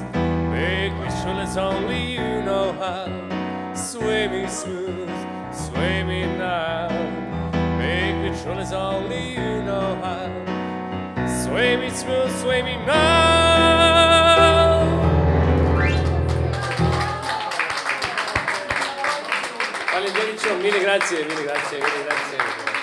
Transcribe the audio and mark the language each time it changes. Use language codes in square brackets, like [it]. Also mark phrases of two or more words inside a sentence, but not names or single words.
[en] Make me sure that's only you know how. Sway me smooth, sway me now. Make me sure that's only you know how. Sway me smooth, sway me now. [sq] Faleminderit shumë, [it] mille grazie, mille grazie, mille grazie.